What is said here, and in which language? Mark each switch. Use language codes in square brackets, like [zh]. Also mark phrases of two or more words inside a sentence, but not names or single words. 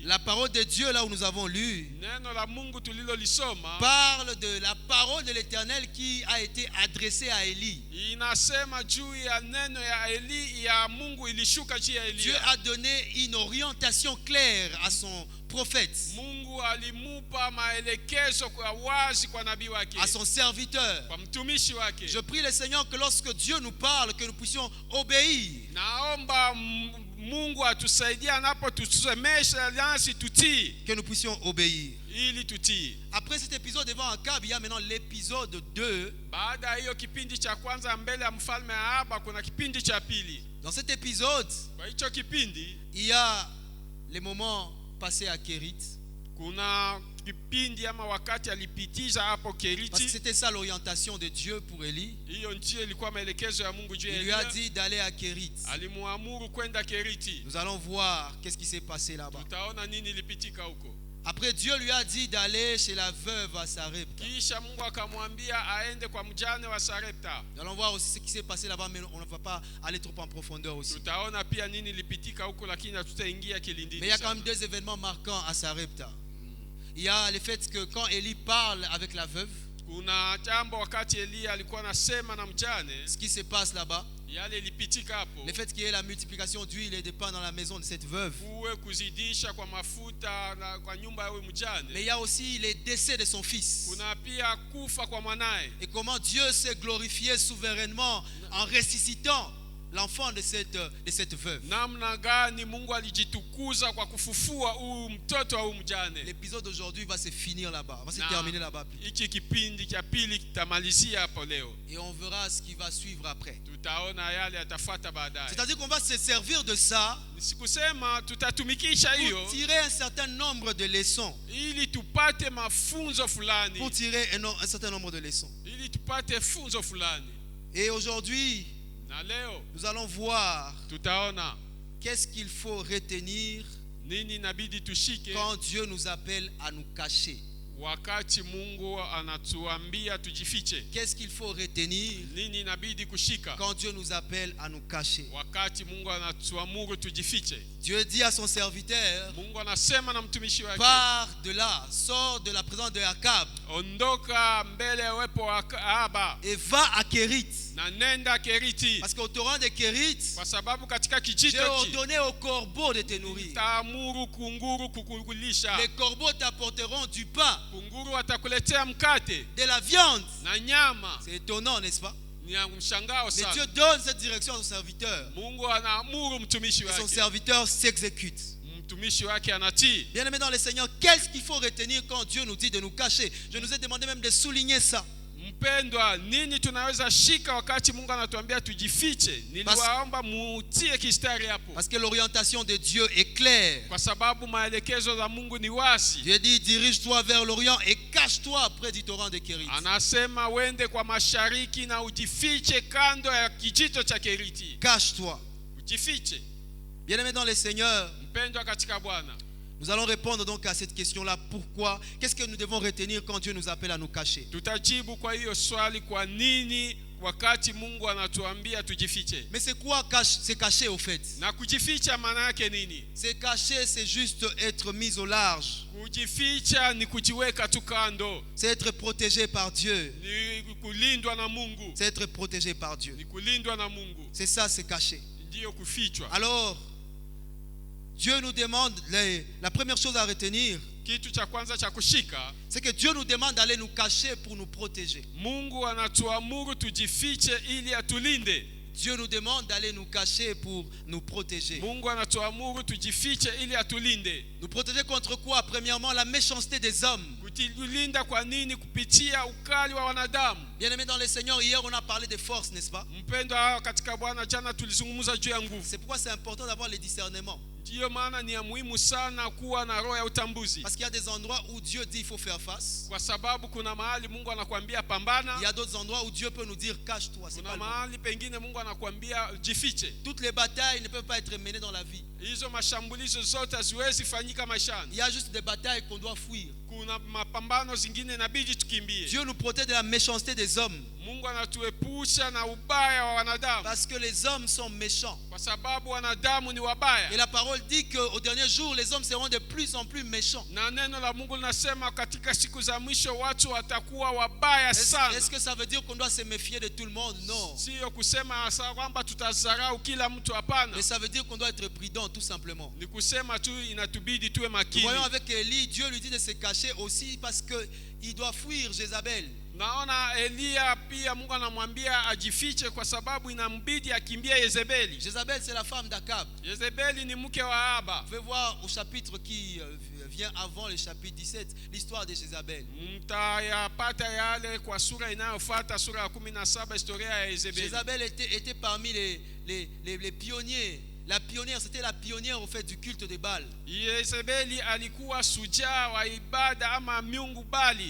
[fr] la parole de Dieu, là où nous avons lu, [sw] neno la Mungu tulilolisoma [fr] parle de la parole de l'Éternel qui a été adressée à Élie. [sw] inasema juu ya neno ya Eli ya Mungu ilishuka juu ya [fr] Dieu [sw] Elia. [fr] a donné une orientation claire à son prophète, [sw] Mungu alimupa maelekezo kwa wazi kwa nabii wake, [fr] à son serviteur. [sw] kwa mtumishi wake. [fr] Je prie le Seigneur que lorsque Dieu nous parle, que nous puissions obéir. [sw] Naomba Mungu atusaidie anapotusemesha nasi tutii, [fr] Que nous puissions obéir. [sw] ili tutii. [fr] Après cet épisode devant Akab, il y a maintenant l'épisode 2. [sw] Baada ya hiyo kipindi cha kwanza mbele ya mfalme Ahaba, kuna kipindi cha pili. [fr] Dans cet épisode, [sw] Kwa hicho kipindi [fr] il y a les moments passés à Kérit. [sw] kuna kipindi ama wakati alipitiza hapo [fr] Parce que [sw] Keriti. [fr] c'était ça l'orientation de Dieu pour Élie. [sw] Hiyo njia ilikuwa maelekezo ya Mungu juu ya [fr] Il lui a [sw] Elia. [fr] dit d'aller à Kérit. [sw] Alimuamuru kwenda Keriti. [fr] Nous allons voir qu'est-ce qui s'est passé là-bas. [sw] Tutaona nini ilipitika huko. [fr] Après, Dieu lui a dit d'aller chez la veuve à Sarepta. [sw] Kisha Mungu akamwambia aende kwa mjane wa Sarepta. [fr] Nous allons voir aussi ce qui s'est passé là-bas, mais on ne va pas aller trop en profondeur aussi. [sw] Tutaona pia nini ilipitika huko, lakini hatutaingia kilindini [fr] Mais il y a quand [sw] sana. [fr] même deux événements marquants à Sarepta. Il y a le fait que quand Élie parle avec la veuve, [sw] Kuna jambo wakati Elia alikuwa anasema na mjane, [fr] ce qui se passe là-bas, [sw] yale ilipitika hapo. [fr] le fait qu'il y ait la multiplication d'huile et de pain dans la maison de cette veuve. [sw] Kuwe kuzidisha kwa mafuta na kwa nyumba ya huyu [fr] Mais [sw] mjane. [fr] il y a aussi les décès de son fils. [sw] Kuna pia kufa kwa mwanae. [fr] Et comment Dieu s'est glorifié souverainement en ressuscitant l'enfant de cette veuve. [sw] namna gani Mungu alijitukuza kwa kufufua huyu mtoto wa huyu mjane. [fr] L'épisode d'aujourd'hui va se finir là-bas, va se terminer là-bas. [sw] Hiki kipindi cha pili kitamalizia hapo leo. [fr] Et on verra ce qui va suivre après. [sw] Tutaona yale yatafuata baadaye. [fr] C'est-à-dire qu'on va se servir de ça [sw] Sikusema tutatumikisha hiyo [fr] pour tirer un certain nombre de leçons. [sw] ili tupate mafunzo fulani. [fr] Pour tirer un certain nombre de leçons. [sw] Ili tupate funzo fulani. [fr] Et aujourd'hui, [sw] Na leo [fr] nous allons voir [sw] tutaona [fr] qu'est-ce qu'il faut retenir [sw] nini inabidi tushike [fr] quand Dieu nous appelle à nous cacher. [sw] wakati Mungu anatuambia tujifiche. [fr] Qu'est-ce qu'il faut retenir [sw] Nini inabidi kushika [fr] quand Dieu nous appelle à nous cacher. [sw] wakati Mungu anatuamuru tujifiche. [fr] Dieu dit à son serviteur, [sw] Mungu anasema na mtumishi wake, [fr] pars de là, sors de la présence de Akab [sw] ondoka mbele ya uwepo wa Ahaba [fr] et va à Kérit. [sw] na nenda Keriti, [fr] Parce qu'au torrent de Kérit, [sw] kwa sababu katika [fr] j'ai [sw] kijito [fr] ordonné aux corbeaux de te nourrir. [sw] taamuru kunguru kukulisha. [fr] Les corbeaux t'apporteront du pain, [sw] Kunguru watakuletea mkate [fr] de la viande. [sw] na nyama. [fr] C'est étonnant, n'est-ce pas? [sw] Ni ya mshangao [fr] Mais [sw] sana. [fr] Dieu donne cette direction à son serviteur. [sw] Mungu anaamuru mtumishi [fr] Et son [sw] wake, [fr] serviteur s'exécute. [sw] mtumishi wake anatii. [fr] Bien aimé dans le Seigneur, qu'est-ce qu'il faut retenir quand Dieu nous dit de nous cacher? Je nous ai demandé même de souligner ça. [sw] Mpendwa, nini tunaweza shika wakati Mungu anatuambia tujifiche? Niliwaomba mutie kistari hapo, [fr] Parce que l'orientation de Dieu est claire. [sw] kwa sababu maelekezo za Mungu ni wazi. [fr] Dieu dit, dirige-toi vers l'Orient et cache-toi près du torrent de Kérit. [sw] Anasema wende kwa mashariki na ujifiche kando ya kijito cha Keriti. [fr] Cache-toi. [sw] Ujifiche. [fr] Bien aimé dans le Seigneur, [sw] Mpendwa katika Bwana, [fr] nous allons répondre donc à cette question-là. Pourquoi? Qu'est-ce que nous devons retenir quand Dieu nous appelle à nous cacher? [sw] tutajibu kwa hiyo swali, kwa nini wakati Mungu anatuambia tujifiche. [fr] Mais c'est quoi se cacher au fait? [sw] Na kujificha maana yake nini? [fr] Se cacher, c'est juste être mis au large. [sw] Kujificha ni kujiweka tu kando, [fr] C'est être protégé par Dieu. [sw] ni kulindwa na Mungu, [fr] C'est être protégé par Dieu. [sw] ni kulindwa na Mungu, [fr] C'est ça, se cacher. [sw] ndiyo kufichwa. [fr] Alors, Dieu nous demande, la première chose à retenir, [sw] Kitu cha kwanza cha kushika, [fr] c'est que Dieu nous demande d'aller nous cacher pour nous protéger. [sw] Mungu anatuamuru tujifiche ili atulinde. [fr] Dieu nous demande d'aller nous cacher pour nous protéger. [sw] Mungu anatuamuru tujifiche ili atulinde. [fr] Nous protéger contre quoi? Premièrement, la méchanceté des hommes. [sw] Kutulinda kwa nini? Kupitia ukali wa wanadamu. [fr] Bien aimé dans le Seigneur, hier on a parlé de force, n'est-ce pas? [sw] Mpendwa katika Bwana, jana tulizungumza juu ya nguvu. [fr] C'est pourquoi c'est important d'avoir les discernements. [sw] Ndiyo maana ni ya muhimu sana kuwa na roho ya utambuzi, [fr] Parce qu'il y a des endroits où Dieu dit il faut faire face. [sw] kwa sababu kuna mahali Mungu anakuambia pambana, [fr] Il y a d'autres endroits où Dieu peut nous dire cache-toi. C'est pas [sw] kuna [fr] le moment. [sw] mahali pengine Mungu anakuambia jifiche. [fr] Toutes les batailles ne peuvent pas être menées dans la vie. [sw] Hizo mashambulizo zote haziwezi fanyika maishani. [fr] Il y a juste des batailles qu'on doit fuir. [sw] Kuna mapambano zingine inabidi tukimbie. [fr] Dieu nous protège de la méchanceté des hommes. [sw] Mungu anatuepusha na ubaya wa wanadamu, [fr] Parce que les hommes sont méchants. [sw] kwa sababu wanadamu ni wabaya. [fr] Et la parole dit qu'au dernier jour, les hommes seront de plus en plus méchants. [sw] Na neno la Mungu linasema katika siku za mwisho watu watakuwa wabaya sana. [fr] Est-ce que ça veut dire qu'on doit se méfier de tout le monde? Non. [sw] Sio kusema kwamba tutadharau kila mtu, hapana. [fr] Mais ça veut dire qu'on doit être prudent, tout simplement. [sw] Ni kusema tu inatubidi tuwe [fr] Nous [sw] makini. [fr] voyons avec Élie, Dieu lui dit de se cacher aussi parce qu'il doit fuir Jézabel. [sw] Naona Elia pia Mungu anamwambia ajifiche kwa sababu inambidi akimbie Yezebeli. [fr] Jézabel, c'est la femme d'Akab. [sw] Yezebeli ni mke wa Ahaba. [fr] Vous pouvez voir au chapitre qui vient avant le chapitre 17, l'histoire de Jézabel. [sw] Mtayapata yale kwa sura inayofuata, sura ya 17, historia ya Yezebeli. [fr] Jézabel était parmi les pionniers. La pionnière, c'était la pionnière au fait du culte de Baal. [sw] Yezebeli alikuwa shujaa wa ibada ama miungu Bali.